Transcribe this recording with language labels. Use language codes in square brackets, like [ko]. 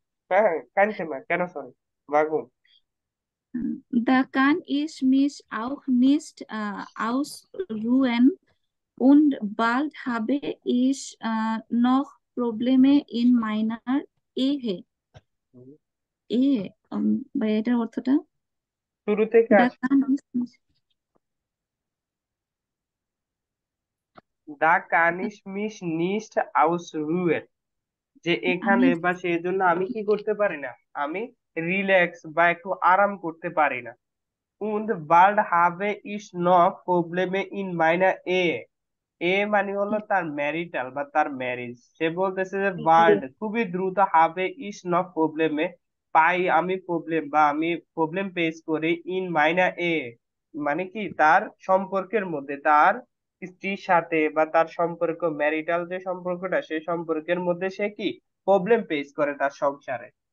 [bn] হ্যাঁ, [de] kein Thema, [bn] কেন sorry, [de] warum? Da kann ich mich auch nicht ausruhen und bald habe ich noch Probleme in meiner Ehe। [bn] Ehe, ভাই এটার অর্থটা? শুরু থেকে [de] Da [bn] আসি। [de] kann ich mich, Da kann ich mich nicht ausruhen, যে [bn] আমি এখানে বা সেই জন্য আমি কি করতে পারি না, আমি রিল্যাক্স বা একটু আরাম করতে পারি না। [de] Und bald habe ich noch Probleme in meiner Ehe। [bn] এ মানে হলো তার ম্যারিটাল বা তার ম্যারেজ। সে বলতেছে যে বাল্ড খুবই দ্রুত, হবে ইস নট প্রবলেমে পাই আমি প্রবলেম বা আমি প্রবলেম ফেস করি ইন মাইনা এ, মানে কি তার সম্পর্কের মধ্যে, তার স্ত্রীর সাথে বা তার সম্পর্ক ম্যারিটাল যে সম্পর্কটা সেই সম্পর্কের মধ্যে সে কি প্রবলেম ফেস করে তার সংসারে।